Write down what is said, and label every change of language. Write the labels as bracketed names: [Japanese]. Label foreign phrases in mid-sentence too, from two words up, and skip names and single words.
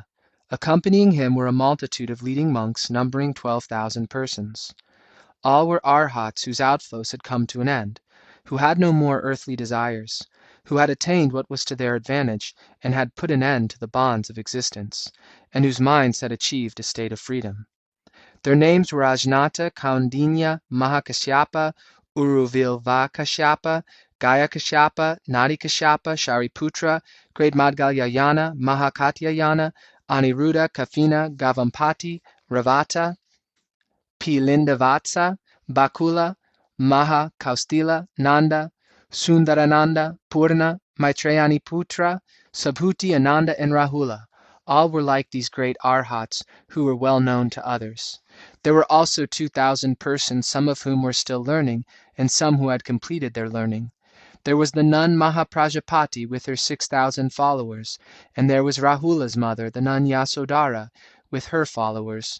[English] Accompanying him were a multitude of leading monks numbering 12,000 persons. All were arhats whose outflows had come to an end, who had no more earthly desires, who had attained what was to their advantage and had put an end to the bonds of existence, and whose minds had achieved a state of freedom. Their names were Ajnata, Kaundinya, Mahakasyapa, Uruvilvakashyapa, Gayakashyapa, Nadikashyapa, Shariputra, Great Madgalyayana, Mahakatyayana, Aniruddha, Kafina, Gavampati, Ravata, Pilindavatsa, Bakula, Maha Kaustila, Nanda, Sundarananda, Purna, Maitrayani Putra, Subhuti, Ananda, and Rahula. All were like these great arhats who were well known to others. There were also 2,000 persons, some of whom were still learning, and some who had completed their learning. There was the nun Mahaprajapati with her 6,000 followers, and there was Rahula's mother, the nun Yasodhara, with her followers.